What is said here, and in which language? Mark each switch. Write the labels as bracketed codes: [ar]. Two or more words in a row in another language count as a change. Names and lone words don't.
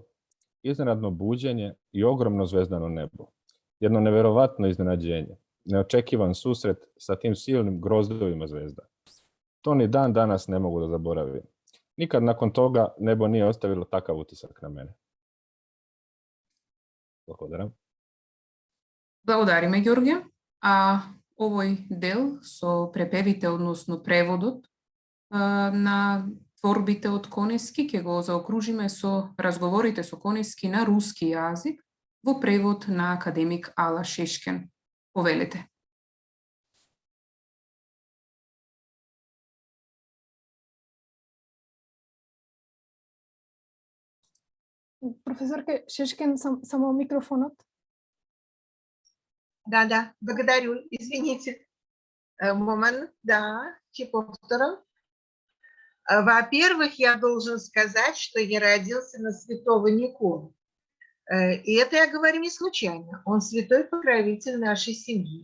[sr] Iznenadno buđenje i ogromno zvezdano nebo. Jedno neverovatno iznenađenje. Neočekivan susret sa tim silnim grozdovima zvezda. To ni dan danas ne mogu da zaboravim. Nikad nakon toga nebo nije ostavilo takav utisak na mene. [mk] Благодарам. Благодариме, Ѓорѓе. А овој дел со препевите, односно преводот на творбите од Конески, ќе го заокружиме со разговорите со Конески на руски јазик во превод на академик Ала Шешкен. Повелете. Професорке Шешкен, само микрофонот. Да, [ru] благодарю, извините. Момент, да, повтором. Во-первых, я должен сказать, что я родился на святого Николу. И это я говорю не случайно. Он святой покровитель нашей семьи.